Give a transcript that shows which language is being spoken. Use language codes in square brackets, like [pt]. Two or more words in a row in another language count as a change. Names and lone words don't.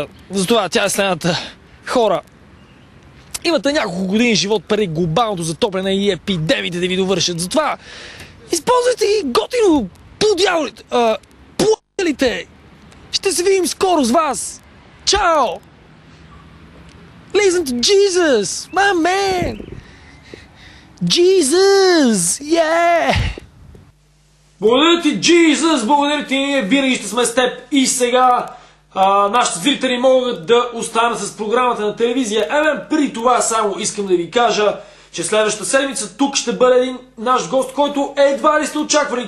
[bg] Затова тя е следната. Хора, имате няколко години живот преди глобалното затопляне и епидемиите да ви довършат. Затова използвайте ги готино, подяволите, плътелите. Ще се видим скоро с вас. Чао! [en] Listen to Jesus, my man! Jesus! Yeah! [bg] Благодаря ти, Jesus! Благодаря ти, ние винаги ще сме с теб. И сега нашите зрители могат да останат с програмата на телевизия. Преди това само искам да ви кажа, че следващата седмица тук ще бъде един наш гост, който едва ли сте очаквали.